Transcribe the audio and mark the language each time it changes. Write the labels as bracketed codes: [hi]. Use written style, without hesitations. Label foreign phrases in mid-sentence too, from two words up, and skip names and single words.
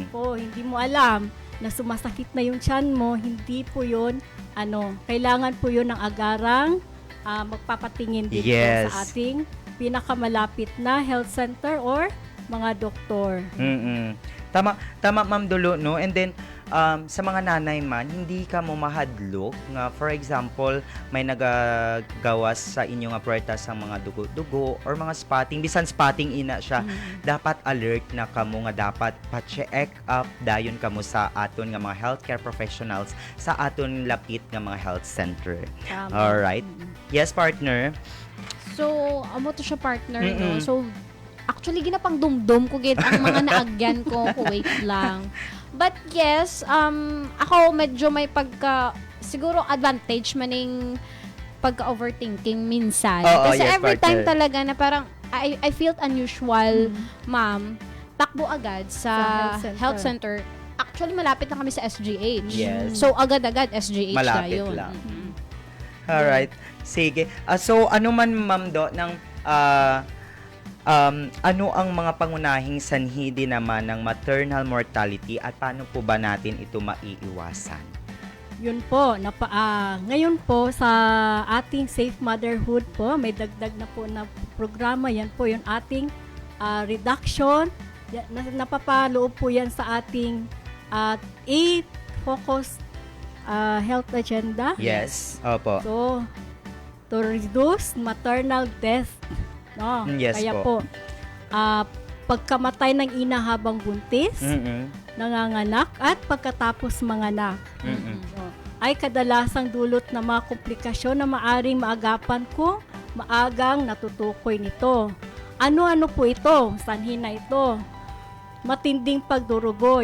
[tl] Yan po, hindi mo alam na sumasakit na yung tiyan mo, hindi po yun, kailangan po yun ng agarang magpapatingin dito sa ating pinakamalapit na [en] health center [tl] or mga doktor. Tama Ma'am Dolo, no? [hil] And then sa mga nanay man, hindi ka mo mahadlok nga, [en] for example, [hil] may nagagawas sa inyong puwerta sa mga dugo-dugo or mga spotting, bisan spotting ina siya, dapat alert na kamo nga dapat pa-check up dayon kamo sa aton nga mga [en] healthcare professionals [hil] sa aton lapit nga mga [en] health center. Alright? Yes, partner. [hil] So, amo to siya, partner, no? So, actually, ginapang dumdum ko gid ang mga naagyan ko. [tl] Wait lang. [en] But yes, [tl] ako medyo may siguro advantage maning pagka-overthinking minsan. Kasi [en] yes, every time partner. [tl] talaga na parang [en] I felt unusual, [tl] ma'am, takbo agad sa [en] health center. [tl] Actually, malapit na kami sa SGH. [en] Yes. [tl] So, agad-agad SGH Malapit na yun. lang. Alright. Sige. So, ano man, Ma'am Do, ng ano ang mga pangunahing sanhi din naman ng [en] maternal mortality [tl] at paano po ba natin ito maiiwasan? Yun po, ngayon po sa ating Safe Motherhood po, may dagdag na po na programa. Yan po yung ating reduction. Napapaloob po yan sa ating 8-focus [en] health agenda. [tl] Yes. Opo. [en] So, to reduce maternal death. No? Yes [tl] Kaya po. Pagkamatay ng ina habang buntis, nanganganak, at pagkatapos manganak. So, ay kadalasang dulot na mga komplikasyon na maaring maagapan ko, maagang natutukoy nito. Ano-ano po ito? Sanhi na ito? Matinding pagdurugo.